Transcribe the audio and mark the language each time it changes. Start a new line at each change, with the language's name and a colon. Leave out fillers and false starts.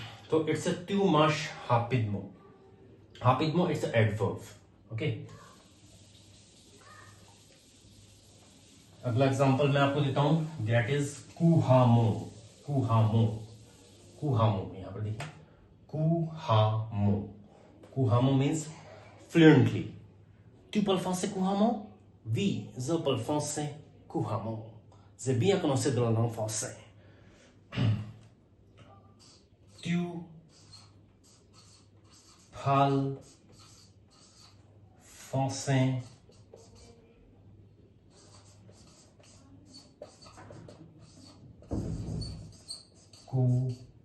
English: So it's a too much rapidement. Rapidement, it's an adverb. Okay.
Hindi: अगला example मैं आपको देता हूं,
English: That is कुहामो।
Hindi: कुहामो, कुहामो, यहां पर देखिए कुहामो।
English: कुहामो means fluently.
French: Tu parles français couramment? Oui, je parle français couramment. J'ai bien commencé dans la langue française. Tu parles français couramment.